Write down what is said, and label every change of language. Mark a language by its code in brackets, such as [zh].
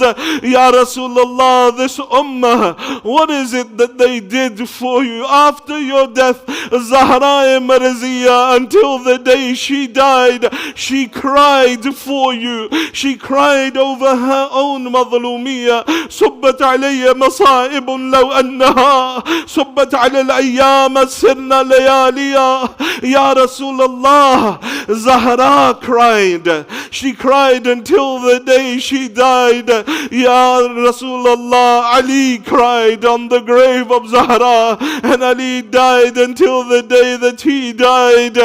[en] Ya Rasulullah, this ummah, what is it that they did for you after your death? Zahra Marziya, until the day she died, she cried for you. She cried over her own madhlumiyya. [ar] صبت علي مصائب لو أنها صبت على الأيام سرنا لياليا. [en] Ya Rasulullah, Zahra cried. She cried until the day she died. Ya Rasulullah, Ali cried on the grave of Zahra, and Ali died until the day that he died.